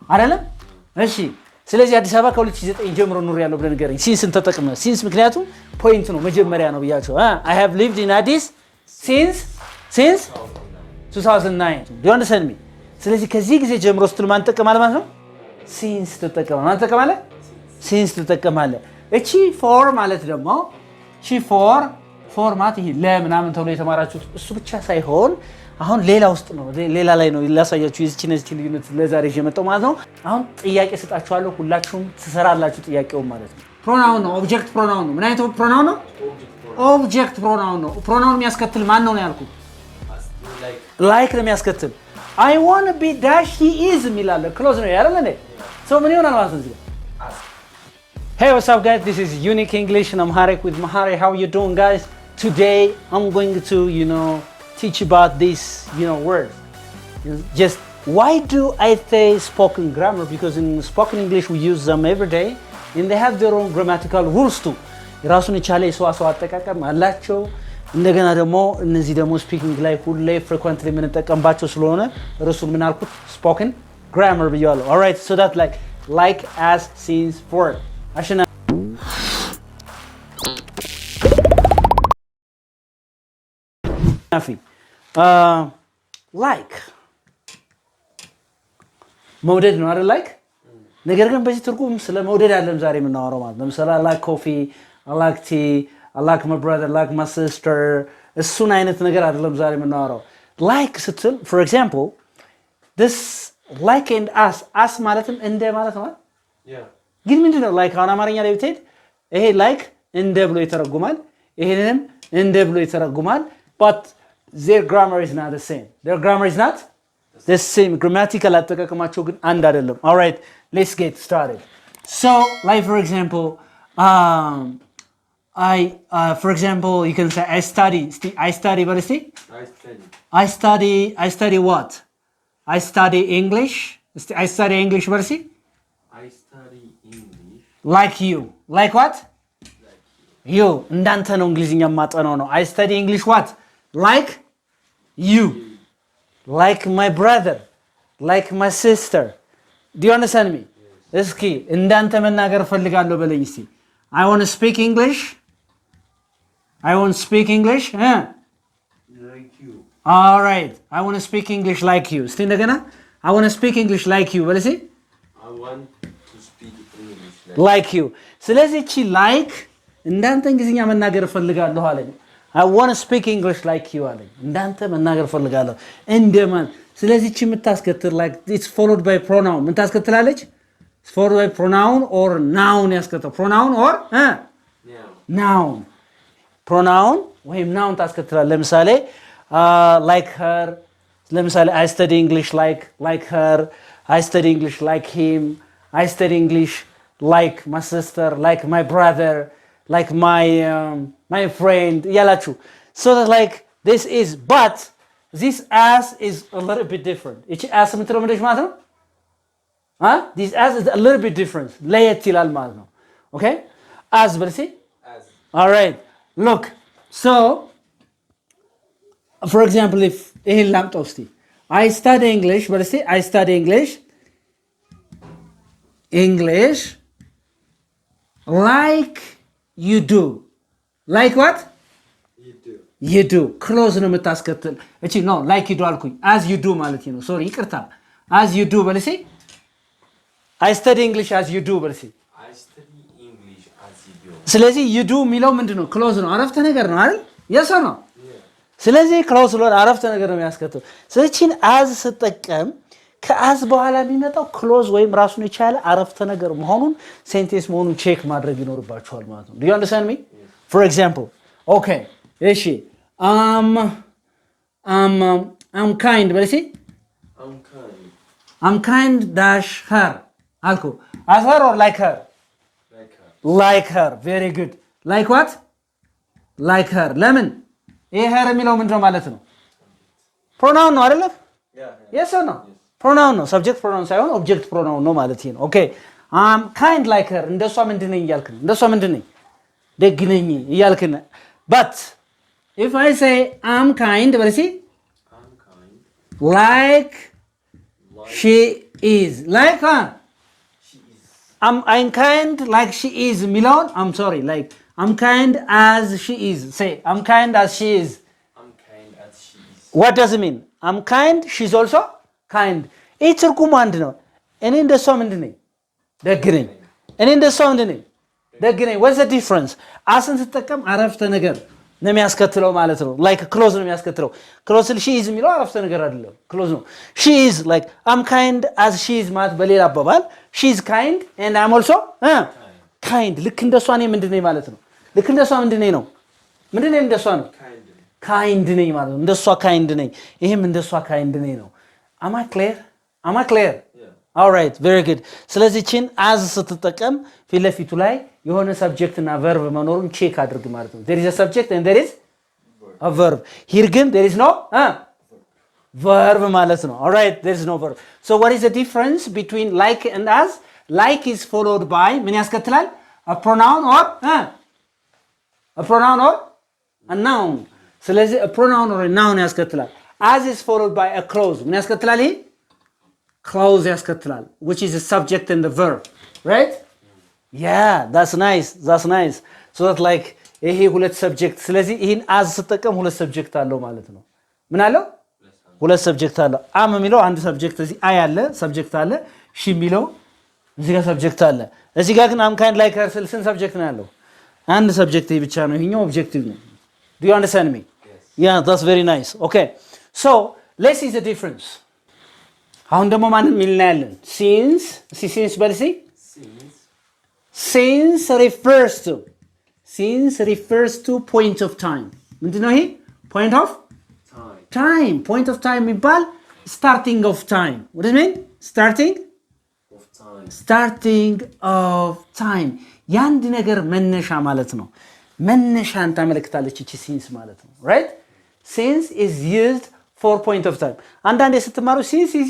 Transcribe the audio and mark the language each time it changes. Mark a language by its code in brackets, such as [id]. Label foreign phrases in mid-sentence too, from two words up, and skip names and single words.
[am] አይደለም እሺ ስለዚህ አዲስ አበባ ከ2009 ጀምሮ ኑር ያለው ብለን ንገረኝ ሲንስን ተጠቅመ ሲንስ ምክንያቱም ፖይንት ነው መጀመሪያ ነው ብያቸው [en] I have lived in Addis since 2009 do you understand me [am] ስለዚህ ከዚህ ጊዜ ጀምሮ ስትል ማን ተጠቀማለ ማለት ነው ሲንስ ተጠቀማለ ማን ተጠቀማለ ሲንስ ተጠቀማለ እቺ ፎር ማለት ደግሞ እቺ ፎር ፎርማት ይሄ ለምናምን ተብሎ የተማራችሁት እሱ ብቻ ሳይሆን አሁን ሌላ ውስጥ ነው ሌላ ላይ ነው ላሳያችሁ የዚህ ልዩነት ለዛሬ የመጣው ማለት ነው አሁን ጥያቄ ሰጣችኋለሁ ሁላችሁም ትሰራላችሁ ጥያቄው ማለት ነው ፕሮናውን ነው [en] object pronoun [am] ነው ምን አይነት ፕሮናውን ነው [en] object pronoun [am] ነው ፕሮናውን የሚያስከትል ማን ነው ያልኩት ላይክ ነው የሚያስከትል [en] I want to be dash he is [am] የሚላለ ክሎዝ ነው ያረለ ነኝ [en] so [am] ምን ይሆናል ማለት ነው [en] Hey what's up guys this is Unique English and I'm Harek with Mahari how you doing guys today I'm going to teach about this word just why do I say spoken grammar because in spoken English we use them every day and they have their own grammatical rules too [am] የራሱን የቻለ የሰዋሰው አጠቃቀም አላቸው እንደገና ደግሞ እነዚህ ደግሞ ስፒኪንግ ላይ ሁሌ ፍሪኩዌንትሊ የምንጠቀምባቸው ስለሆነ እርሱን ምን አልኩት [en] spoken grammar ብያለሁ all right so that like as since for አሽና ናፊ [am] like መውደድ ነው አይደል like ነገር ግን በዚህ ትርጉም ስለ መውደድ አይደለም ዛሬ የምናወራው ማለት ለምሳሌ [en] I like coffee I like tea I like my brother I like my sister [am] እሱን አይነት ነገር አይደለም ዛሬ የምናወራው like ስትል [en] for example this like and us [am] ማለትም እንደ ማለት ነው ግን ምንድነው like አሁን አማርኛ ላይ ብትሄድ ይሄ like እንደ ብሎ ይተረጉማል ይሄንንም እንደ ብሎ ይተረጉማል [en] but their grammar is not the same [am] their grammar is not the same grammatical አጠቃቀማቸው ግን አንድ አይደለም [en] all right let's get started so like for example for example you can say I study what is it I study what I study English what is it I study English like you like what you [am] እንዳንተ ነው እንግሊዝኛ ማጠናው ነው [en] I study English what like you like my brother like my sister do you understand me [am] እስኪ እንዳንተ መናገር ፈልጋለሁ በለኝ እስቲ [en] I want to speak English like you all right I want to speak English like you [am] እስቲ እንደገና [en] I want to speak English like you [am] በለኝ እስቲ [en] I want to speak English [am] like you ስለዚህ እቺ like እንዳንተ እንግሊዝኛ መናገር ፈልጋለሁ አለኝ [en] I want to speak English like you [am] አለኝ እንዳንተ መናገር ፈልጋለሁ እንደማን ስለዚህ እቺ የምታስከትል like [en] it's followed by pronoun [am] ምን ታስከትላለች [en] it's followed by pronoun or noun ያስከትላል pronoun or noun pronoun ወይም noun ታስከትላል ለምሳሌ like her ለምሳሌ I study English like her I study English like him I study English like my sister like my brother like my friend ያላችሁ so that like this is but this as is a little bit different እቺ as [am] የምትለው ምንድነው ማለት ነው [en] this as is a little bit different [am] ለየት ይላል ማለት ነው [en] okay as but see as all right look so for example if [am] ይሄን ላምጣው እስቲ [en] I study English but see I study English like you do like what you do close ነው [am] የምታስከትል እቺ [en] no like you do አልኩኝ as you do [am] ማለት ነው [en] sorry ይቅርታ as you do በለሲ I study English as you do በለሲ I study English as you do [am] ስለዚህ you do የሚለው ምንድነው close ነው አረፍተ ነገር ነው አይደል [en] yes or no [am] ስለዚህ close ነው አረፍተ ነገር ነው የሚያስከትል ስለዚህ as ስትጠቀም ከአዝ በኋላ የሚመጣው ክሎዝ ወይም ራሱን የቻለ አረፍተ ነገር መሆኑን ሴንቴንስ መሆኑን ቼክ ማድረግ ይኖርባችኋል ማለት ነው [en] do you understand me for example okay [am] እሺ [en] I'm kind በለሲ I'm kind dash her አልኩ as her or like her like her very good like what like her ለምን [am] ይሄ her የሚለው ምንድነው ማለት ነው pronoun ነው አይደል [en] yes or no [am] pronoun ነው [en] subject pronoun [am] ሳይሆን [en] object pronoun [am] ነው ማለት ነው [en] okay I'm kind like her [am] እንደሷ ምንድነኝ እያልክ ነው እንደሷ ምንድነኝ ደግነኝ እያልክ ነው [en] but if I say I'm kind [am] በለሲ [en] like is like I'm kind like she is የሚለውን I'm sorry like I'm kind as she is say I'm kind as she is I'm kind as she is. what does it mean I'm kind she's also kind [am] ይህ ትርጉሙ አንድ ነው እኔ እንደሷ ምንድን ነኝ ደግ ነኝ እኔ እንደሷ ምንድን ነኝ ደግ ነኝ [en] what's the difference [am] አስን ስትጠቀም አረፍተ ነገር ነው የሚያስከትለው ማለት ነው like close ነው የሚያስከትለው [en] close she is [am] የሚለው አረፍተ ነገር አይደለም close ነው [en] she is like I'm kind as she is [am] ማለት በሌላ አባባል [en] she is kind and I'm also kind [am] ልክ እንደሷ ነኝ ምንድን ነኝ ማለት ነው ልክ እንደሷ ምንድን ነኝ ነው ምንድን ነኝ እንደሷ ነው kind ነኝ ማለት ነው እንደሷ kind ነኝ ይሄም እንደሷ kind ነኝ ነው [en] am I clear yeah. all right very good [am] ስለዚህ ቺን [en] as [am] ስትጠቀም ፊት ለፊቱ ላይ የሆነ ሰብጀክት እና [en] verb [am] መኖሩን ቼክ አድርግ ማለት ነው [en] there is a subject and there is a verb here ግን there is no verb [am] ማለት ነው [en] all right there is no verb so what is the difference between like and as like is followed by [am] ምን ያስከትላል [en] a pronoun or a noun ስለዚህ a pronoun or a noun ያስከትላል as is followed by a clause [am] ምን ያስከትላል ይሄ [en] clause ያስከትላል which is the subject and the verb right yeah that's nice so that like [am] ይሄ ሁለት ሰብጀክት ስለዚህ ይሄን as ስትጠቀም ሁለት ሰብጀክት አለው ማለት ነው ምን አለው ሁለት ሰብጀክት አለው am የሚለው አንድ ሰብጀክት እዚህ አይ አለ ሰብጀክት አለ she የሚለው እዚህ ጋር ሰብጀክት አለ እዚህ ጋር ግን am kind like her ስንት ሰብጀክት ነው ያለው አንድ ሰብጀክት ብቻ ነው ይሄኛው ኦብጀክቲቭ ነው [en] do you understand me yes yeah that's very nice okay so let's see the difference [am] አሁን ደግሞ ማንን ሚልናያለን [en] since በልሲ since refers to point of time [am] ምንድነው ይሄ [en] point of time የሚባል starting of time what does it mean starting of time [am] ያንድ ነገር መነሻ ማለት ነው መነሻን ታመለክታለች እቺ since ማለት ነው [en] right since is used for point of time [am] አንዳንዴ ስትማሩ [en] since is